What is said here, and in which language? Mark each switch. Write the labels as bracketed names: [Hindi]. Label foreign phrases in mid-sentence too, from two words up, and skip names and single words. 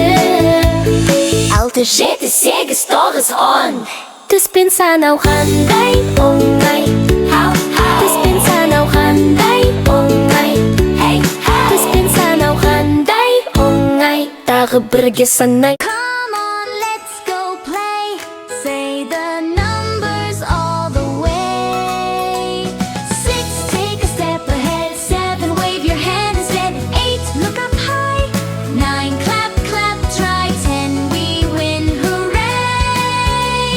[Kazakh] 6, 7, 8, 9, 10. Түспен санау қандай оңай. Түспен санау қандай оңай. Түспен санау қандай оңай. Тағы бірге санай. [English] Come on, let's go play. Say the numbers all the way. 6, take a step ahead. 7, wave your hand instead. 8, look up high. 9, clap, clap, try. 10, we win, hooray.